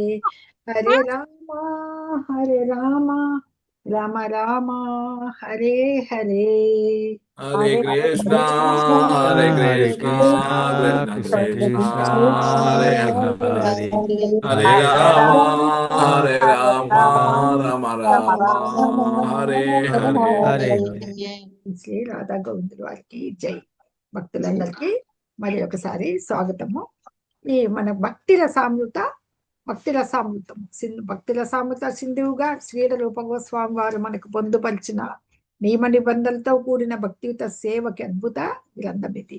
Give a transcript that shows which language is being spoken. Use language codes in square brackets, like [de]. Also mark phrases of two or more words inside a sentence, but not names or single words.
[sa] హరే రామ రామ రామ హరే హరే. హరే కృష్ణ కృష్ణ కృష్ణ హరే హరే హరే రామ రామ రామ హరే హరే. [te] శ్రీ రాధా గోవిందుల వారికి జై. భక్తులందరికీ మరి ఒకసారి స్వాగతము. ఈ మన భక్తి రసామృతం భక్తి రసామృత సింధువుగా శ్రీల రూప గోస్వామి వారు మనకు పొందుపరిచిన నియమ నిబంధనలతో కూడిన భక్తియుత సేవకి అద్భుత గ్రంథం ఇది.